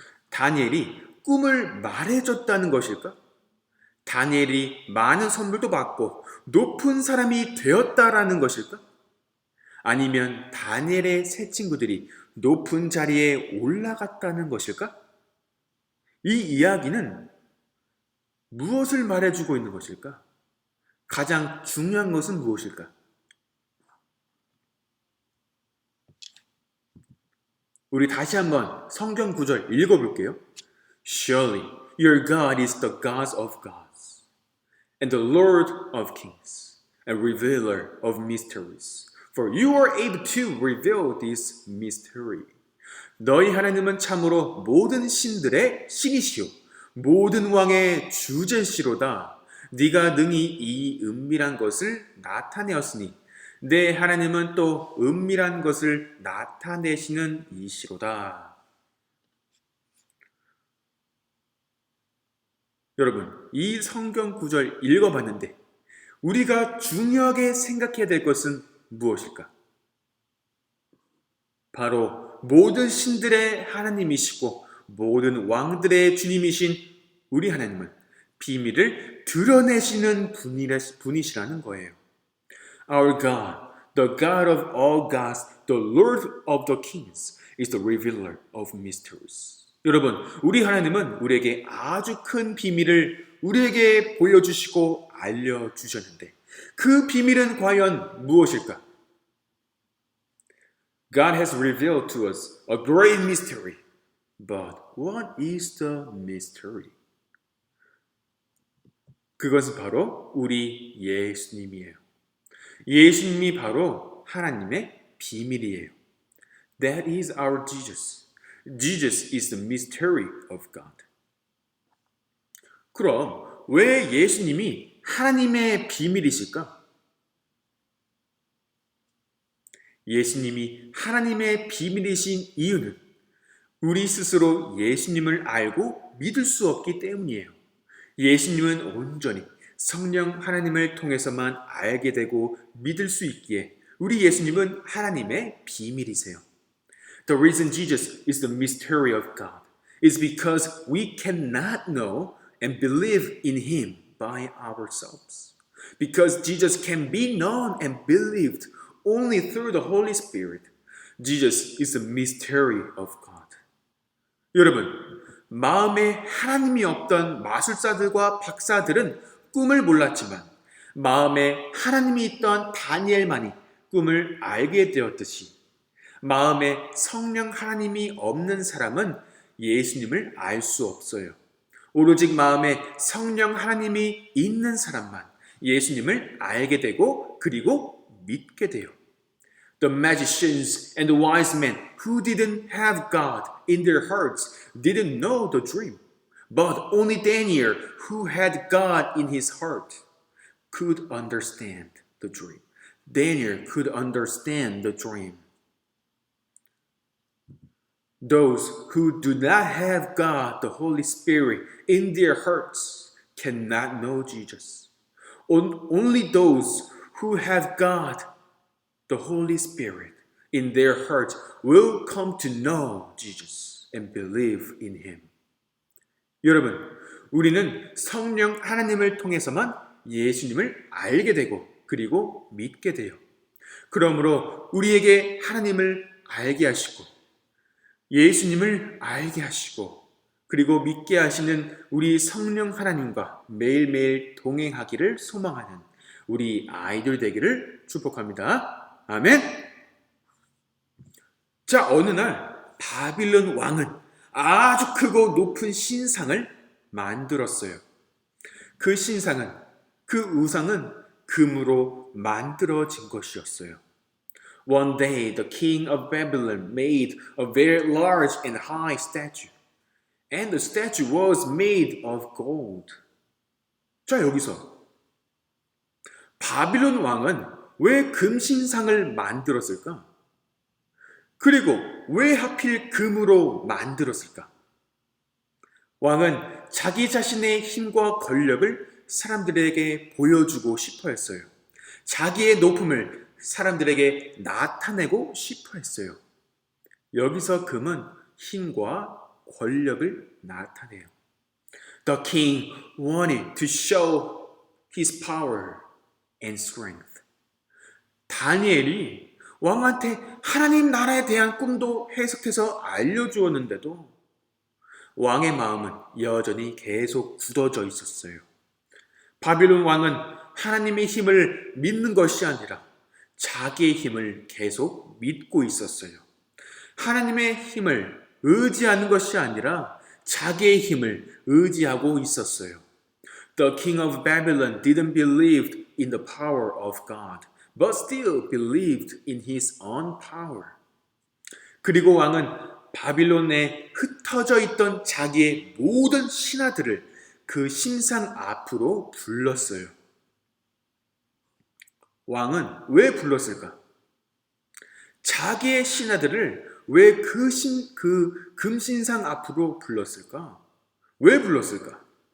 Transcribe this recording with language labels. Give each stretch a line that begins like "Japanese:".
Korean: 다니엘이 꿈을 말해줬다는 것일까? 다니엘이 많은 선물도 받고 높은 사람이 되었다라는 것일까? 아니면 다니엘의 세 친구들이 높은 자리에 올라갔다는 것일까? 이 이야기는 무엇을 말해주고 있는 것일까? 가장 중요한 것은 무엇일까? 우리 다시 한번 성경 구절 읽어볼게요.
English: Surely your God is the God of gods and the Lord of kings and revealer of mysteries. For you are able to reveal this mystery.
Korean: 너희 하나님은 참으로 모든 신들의 신이시오 모든 왕의 주제시로다. 네가 능히 이 은밀한 것을 나타내었으니 내 하나님은 또 은밀한 것을 나타내시는 이시로다. 여러분, 이 성경 구절 읽어봤는데 우리가 중요하게 생각해야 될 것은 무엇일까? 바로 모든 신들의 하나님이시고 모든 왕들의 주님이신 우리 하나님은 비밀을 드러내시는 분이시라는 거예요.
English: Our God, the God of all gods, the Lord of the kings, is the revealer of mysteries.
Korean: 여러분, 우리 하나님은 우리에게 아주 큰 비밀을 우리에게 보여주시고 알려주셨는데 그 비밀은 과연 무엇일까?
English: God has revealed to us a great mystery. But what is the mystery?
Korean: 그것은 바로 우리 예수님이에요. 예수님이 바로 하나님의 비밀이에요.
English: That is our Jesus. Jesus is the mystery of God.
Korean: 그럼 왜 예수님이 하나님의 비밀이실까? 예수님이 하나님의 비밀이신 이유는 우리 스스로 예수님을 알고 믿을 수 없기 때문이에요. 예수님은 온전히 성령 하나님을 통해서만 알게 되고 믿을 수 있기에 우리 예수님은 하나님의 비밀이세요.
English: The reason Jesus is the mystery of God is because we cannot know and believe in Him by ourselves. Because Jesus can be known and believed only through the Holy Spirit. Jesus is the mystery of God.
Korean: 여러분, 마음에 하나님이 없던 마술사들과 박사들은 꿈을 몰랐지만 마음에 하나님이 있던 다니엘만이 꿈을 알게 되었듯이 마음에 성령 하나님이 없는 사람은 예수님을 알 수 없어요. 오로지 마음에 성령 하나님이 있는 사람만 예수님을 알게 되고 그리고 믿게 돼요.
English: The magicians and the wise men who didn't have God in their hearts didn't know the dream. But only Daniel, who had God in his heart, could understand the dream. Daniel could understand the dream. Those who do not have God, the Holy Spirit, in their hearts cannot know Jesus. Only those who have God, the Holy Spirit, in their hearts will come to know Jesus and believe in Him.
Korean: 여러분, 우리는 성령 하나님을 통해서만 예수님을 알게 되고 그리고 믿게 돼요. 그러므로 우리에게 하나님을 알게 하시고 예수님을 알게 하시고 그리고 믿게 하시는 우리 성령 하나님과 매일매일 동행하기를 소망하는 우리 아이들 되기를 축복합니다. 아멘. 자, 어느 날 바빌론 왕은 아주 크고 높은 신상을 만들었어요. 그 신상은, 그 우상은 금으로 만들어진 것이었어요.
English: One day the king of Babylon made a very large and high statue. And the statue was made of gold.
Korean: 자, 여기서 바빌론 왕은 왜 금신상을 만들었을까? 그리고 왜 하필 금으로 만들었을까? 왕은 자기 자신의 힘과 권력을 사람들에게 보여주고 싶어 했어요. 자기의 높음을 사람들에게 나타내고 싶어 했어요. 여기서 금은 힘과 권력을 나타내요.
English: The king wanted to show his power and strength.
Korean: 다니엘이 왕한테 하나님 나라에 대한 꿈도 해석해서 알려주었는데도 왕의 마음은 여전히 계속 굳어져 있었어요. 바빌론 왕은 하나님의 힘을 믿는 것이 아니라 자기의 힘을 계속 믿고 있었어요. 하나님의 힘을 의지하는 것이 아니라 자기의 힘을 의지하고 있었어요.
English: The king of Babylon didn't believe in the power of God, but still believed in his own power.
Korean: 그리고 왕은 바빌론에 흩어져 있던 자기의 모든 신하들을 그 신상 앞으로 불렀어요. 왕은 왜 불렀을까? 자기의 신하들을 왜 그 금신상 앞으로 불렀을까? 왜 불렀을까?